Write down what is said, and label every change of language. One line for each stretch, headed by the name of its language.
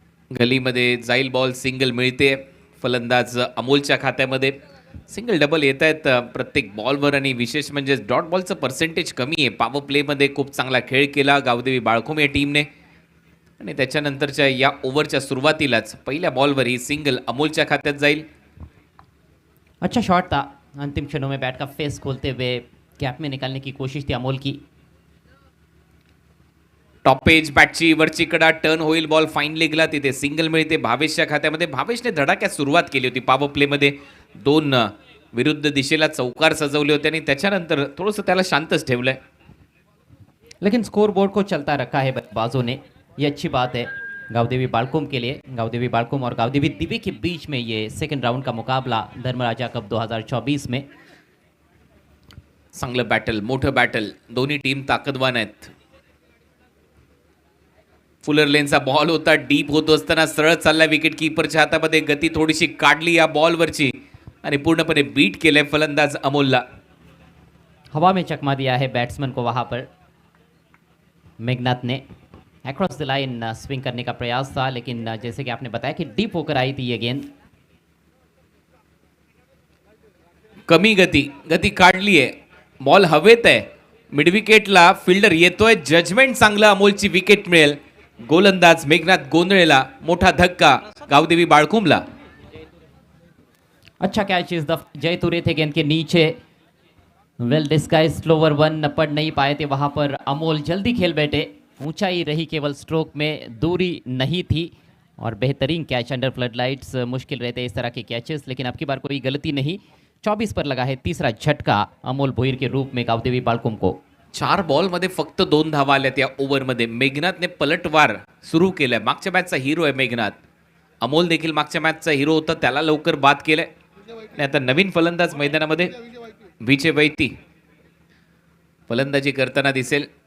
Marathi: गलीमध्ये जाईल ball. Single मिळते. फलंदाज अमोलच्या खात्यामध्ये. सिंगल डबल येत आहेत प्रत्येक बॉलवर आणि विशेष म्हणजे डॉट बॉलचं पर्सेंटेज कमी आहे. पॉवर प्लेमध्ये खूप चांगला खेळ केला गावदेवी बाळकुम या टीमने आणि त्याच्यानंतरच्या या ओव्हरच्या सुरुवातीलाच पहिल्या बॉलवर ही सिंगल अमोलच्या खात्यात जाईल.
Hindi: अच्छा शॉट था. अंतिम क्षणों में बैट का फेस खोलते हुए गैप में निकालने की कोशिश थी अमोल की.
Marathi: टॉप पेज बॅटची वरची कडा टर्न होईल. Ball fine लेगला. तिथे सिंगल मिळते भावेशच्या खात्यामध्ये. भावेशने धडाक्यात सुरुवात केली होती. पॉवर प्लेमध्ये 2 विरुद्ध दिशेला चौकार सजवले होते आणि त्याच्यानंतर थोडंसं त्याला शांतच ठेवलंय.
Hindi: लेकिन स्कोर बोर्ड को चलता रखा है बल्लेबाजों ने. ये अच्छी बात है गावदेवी बाळकुम के लिए. गावदेवी बाळकुम और गावदेवी दिवे के बीच में ये सेकंड राउंड का मुकाबला धर्मराजा कप 2024 में.
Marathi: चांगलं बॅटल, मोठं बॅटल. दोन्ही टीम ताकदवान आहेत. फुलर लेनचा बॉल होता. डीप होत असताना सरळ चालला विकेट कीपरच्या हातामध्ये. गती थोडीशी काढली या बॉलवरची आणि पूर्णपणे बीट केलंय फलंदाज अमोलला.
Hindi: हवा में चकमा दिया है बैट्समैन को. वहां पर मेघनाथ ने अक्रॉस द लाइन स्विंग करने का प्रयास था, लेकिन जैसे कि आपने बताया कि डीप होकर आई थी ये गेंद.
Marathi: कमी गती काढली आहे. बॉल हवेत आहे. मिड विकेटला फिल्डर येतोय. जजमेंट चांगलं. अमोलची विकेट मिळेल. गोलंदाज मेघनाथ गोंधळेला मोठा धक्का गावदेवी बाळकुमला.
Hindi: अच्छा कैच इस दफा जय तुरे थे गेंद के नीचे. वेल डिस्गाइज स्लोवर 1 पढ़ नहीं पाए थे वहां पर अमोल. जल्दी खेल बैठे. ऊंचाई रही केवल स्ट्रोक में, दूरी नहीं थी और बेहतरीन कैच. अंडर फ्लड लाइट्स मुश्किल रहते इस तरह के कैचेस, लेकिन अब की बार कोई गलती नहीं. 24 पर लगा है तीसरा झटका अमोल भोईर के रूप में गावदेवी बाळकुम को.
Marathi: 4 बॉलमध्ये फक्त 2 धावा आल्यात या ओव्हरमध्ये. मेघनाथने पलटवार सुरू केलाय. मागच्या मॅचचा हिरो आहे मेघनाथ. अमोल देखील मागच्या मॅचचा हिरो होता. त्याला लवकर बाद केलंय आणि आता नवीन फलंदाज मैदानामध्ये विजय वैती फलंदाजी करताना दिसेल.